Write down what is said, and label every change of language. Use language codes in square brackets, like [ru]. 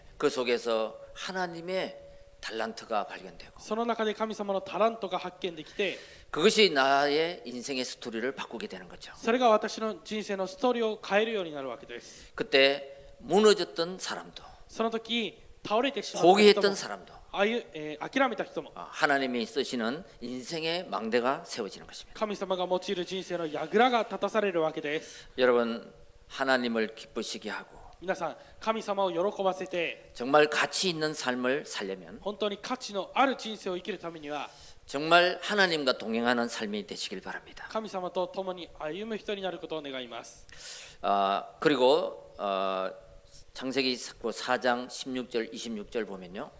[ko] 그 속에서 하나님의 달란트가 발견되고 [ja] その中で神様のタラントが発見できて [ko] 그것이 나의 인생의 스토리를 바꾸게 되는 거죠. [ja] それが私の人生のストーリーを変えるようになるわけです [ko] 그때 무너졌던 사람도 [ja] その時倒れてしまった人も [ko] 포기했던 사람도 [ja] 諦めた人も [ko] 하나님이 쓰시는 인생의 망대가 세워지는 것입니다. [ja] 神様が用いる人生の櫓が立たされるわけです [ko] 여러분 하나님을 기쁘시게 하고 [ja] 皆さん神様を喜ばせて [ko] 정말 가치 있는 삶을 살려면 [ja] 本当に価値のある人生を生きるためには [ko] 정말 하나님과 동행하는 삶이 되시길 바랍니다. [ja] 神様と共に歩む人になることを願います [ko] 그리고 창세기 4장 16절 26절 보면요.